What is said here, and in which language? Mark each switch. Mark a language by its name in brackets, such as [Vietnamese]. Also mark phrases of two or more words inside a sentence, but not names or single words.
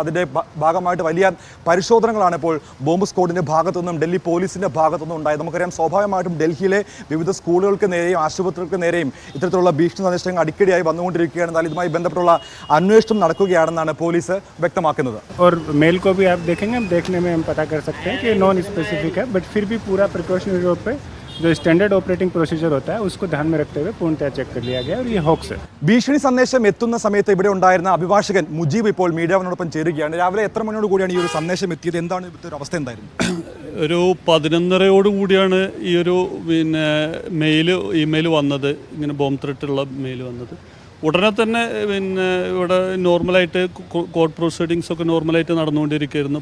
[Malayalam] അതിൻ്റെ ഭാഗമായിട്ട് വലിയ പരിശോധനകളാണ് ഇപ്പോൾ ബോംബ് സ്ക്വാഡിൻ്റെ ഭാഗത്തുനിന്നും ഡൽഹി പോലീസിൻ്റെ ഭാഗത്തുനിന്നും ഉണ്ടായത്. നമുക്കറിയാം, സ്വാഭാവികമായിട്ടും ഡൽഹിയിലെ വിവിധ സ്കൂളുകൾക്ക് നേരെയും ആശുപത്രികൾക്ക് നേരെയും ഇത്തരത്തിലുള്ള ഭീഷണി സന്ദേശങ്ങൾ അടിക്കടിയായി വന്നുകൊണ്ടിരിക്കുകയാണ്. എന്നാൽ ഇതുമായി ബന്ധപ്പെട്ടുള്ള അന്വേഷണം നടക്കുകയാണെന്നാണ് പോലീസ് വ്യക്തമാക്കുന്നത്. [Hindi] मेल को भी आप देखेंगे, देखने में हम पता कर सकते हैं कि [English] non specific [Hindi] है, बट फिर भी पूरा प्रिकॉशनरी तौर पे जो [English] standard operating procedure [Hindi] होता है उसको ध्यान में रखते हुए पूर्णतः चेक कर लिया गया और ये हॉक्स है. [Malayalam] ഭീഷണി സന്ദേശം എത്തുന്ന സമയത്ത് ഇവിടെ ഉണ്ടായിരുന്ന അഭിഭാഷകൻ മുജീബ് ഇപ്പോൾ മീഡിയയോടൊപ്പം ചേരുകയാണ്. രാവിലെ എത്ര മണിയോട് കൂടിയാണ് ഈ ഒരു സന്ദേശം എത്തിയത്? എന്താണ് ഇവിടുത്തെ ഒരു അവസ്ഥ എന്തായിരുന്നു? ഒരു 11:30 ഈ ഒരു ഇമെയിൽ വന്നത്, ഇങ്ങനെ [English] bomb threat [Malayalam] മെയിൽ വന്നത്. ഉടനെ തന്നെ ഇവിടെ നോർമലായിട്ട് [English] court proceedings [Malayalam] ഒക്കെ നോർമലായിട്ട് നടന്നുകൊണ്ടിരിക്കുകയായിരുന്നു.